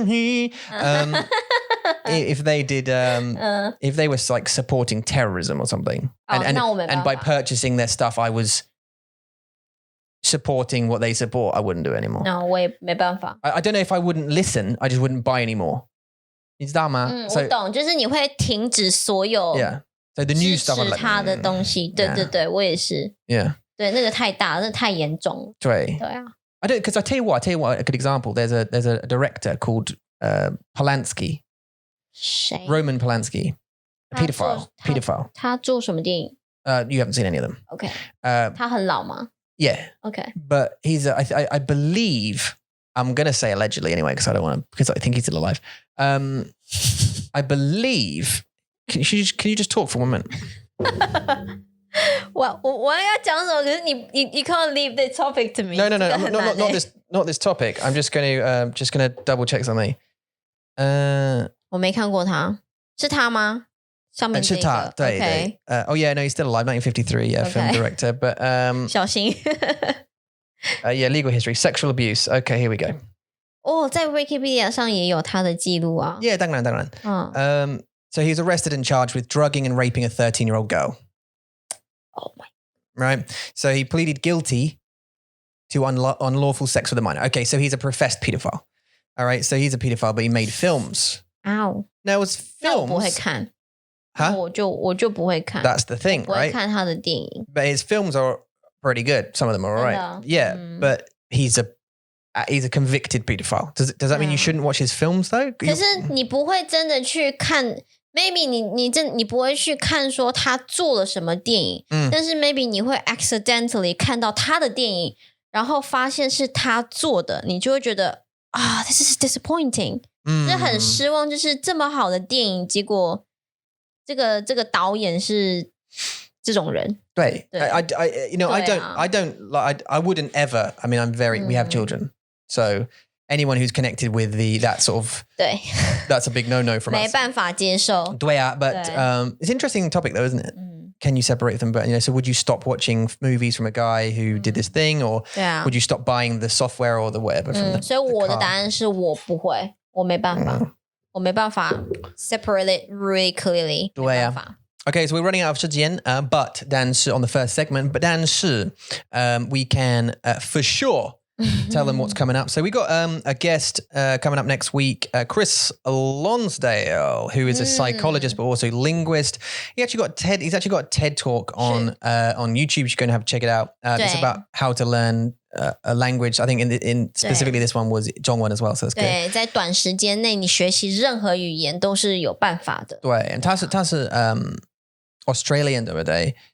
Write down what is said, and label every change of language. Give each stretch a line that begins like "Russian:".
English: If they did, if they were like supporting terrorism or something, and by purchasing their stuff, I was supporting what they support, I wouldn't do it anymore.
Chinese: No, 我也没办法。
English: I don't know if I wouldn't listen, I just wouldn't buy anymore.
Chinese: 你知道吗？我懂，就是你会停止所有
English: So the new
Chinese: 支
English: stuff,
Chinese: 持他的东西。对，我也是。
English: Yeah.
Chinese: 对，那个太大，那太严重了。对啊。
English: I don't, because I tell you what, a good example. There's a director called Polanski.
Chinese: 谁
English: Roman Polanski. A pedophile.
Chinese: 他做什么电影
English: You haven't seen any of them.
Chinese: OK 他很老吗
English: Yeah. OK But he's, I believe, I'm going to say allegedly anyway, because I think he's still alive. I believe, can you just talk for 1 minute?
Chinese: 我要讲什么？可是你
English: can't leave the topic to me. No, not this topic. I'm just going to double check something.
Chinese: 我没看过他，是他吗？上面这个是他，对
English: OK Oh yeah, no, he's still alive. 1953, yeah, film director. But
Chinese: 小心。
English: yeah, legal history, sexual abuse. Okay, here we go.
Chinese: 在 Wikipedia 上也有他的记录啊。
English: Yeah,
Chinese: 当然。
English: So he was arrested and charged with drugging and raping a 13-year-old girl. Oh my. Right. So he pleaded guilty to unlawful sex with a minor. Okay, so he's a professed pedophile. All right, so he's a pedophile, but he made films. Ow. Now, it was
Chinese: 那我不会
English: films.
Chinese: 看。我就不会看。
English: That's the thing,
Chinese: 不会
English: right?
Chinese: 看他的电影。
English: But his films are pretty good. Some of them are all right. Yeah, but he's a convicted pedophile. Does that mean you shouldn't watch his films though?
Chinese: 可是你不会真的去看 maybe 你不会去看说他做了什么电影，但是 maybe 你会 accidentally 看到他的电影，然后发现是他做的，你就会觉得
English: this is disappointing，
Chinese: 就是很失望，就是这么好的电影，结果这个导演是这种人。对
English: I wouldn't ever. I mean, we have children, so anyone who's connected with that sort of
Chinese: 对
English: that's a big no from us.
Chinese: 没办法接受。对啊
English: but it's an interesting topic though, isn't it? Can you separate them? But so would you stop watching movies from a guy who did this thing, or would you stop buying the software or the whatever from the
Chinese: 所以我的答案是我不会，我没办法，我没办法
English: separate it really clearly。
Chinese: 对啊。没办法。
English: Okay, so we're running out of 时间, but 但是 on the first segment, but 但是 we can for sure tell them what's coming up. So we got a guest coming up next week, Chris Lonsdale, who is a psychologist but also linguist. He's actually got a TED talk on YouTube. You're going to have to check it out. It's about how to learn a language. I think in specifically this one was Zhongwen as well, so that's good.
Chinese: 对，在短时间内你学习任何语言都是有办法的。对，他是Australian 对不对？